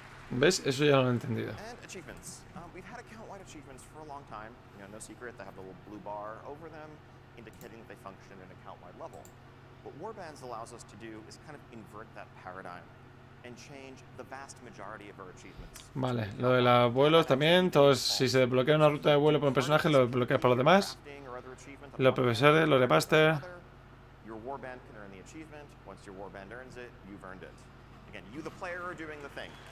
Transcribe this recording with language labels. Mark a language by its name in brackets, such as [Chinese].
[Spanish] ¿Ves? Eso ya lo he entendido. [English] And achievements. We've had account-wide achievements for a long time. No secret, they have the little blue bar over them, indicating that they function at an account-wide level. What Warbands allows us to do is kind of invert that paradigm and change the vast majority of our achievements. [Spanish] Vale, lo de los vuelos también. Todos, si se desbloquea una ruta de vuelo por un personaje, lo desbloqueas para los demás. Los profesores, los de Master. [English] Your Warband can earn the achievement. Once your Warband earns it, you've earned it. Again, you the player are doing the thing.